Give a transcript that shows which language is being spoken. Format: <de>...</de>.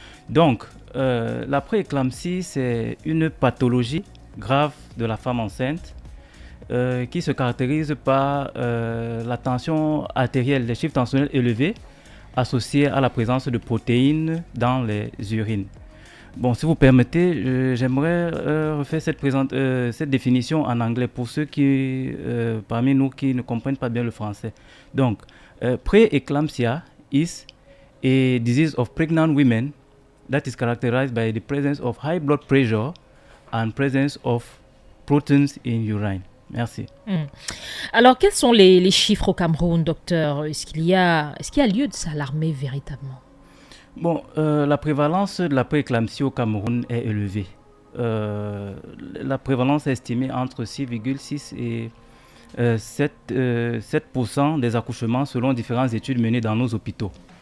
<fr>Donc, la pré-éclampsie, c'est une pathologie grave de la femme enceinte qui se caractérise par la tension artérielle, les chiffres tensionnels élevés associés à la présence de protéines dans les urines. Bon, si vous permettez, j'aimerais refaire cette définition en anglais pour ceux parmi nous qui ne comprennent pas bien le français.</fr> <en>Donc, pre-eclampsia is a disease of pregnant women that is characterized by the presence of high blood pressure and presence of proteins in urine.</en> <fr>Merci. Alors, quels sont les chiffres au Cameroun, docteur? Est-ce qu'il y a lieu de s'alarmer véritablement? Bon, la prévalence de la prééclampsie au Cameroun est élevée. La prévalence est estimée entre 6,6 et 7% des accouchements selon différentes études menées dans nos hôpitaux.</fr>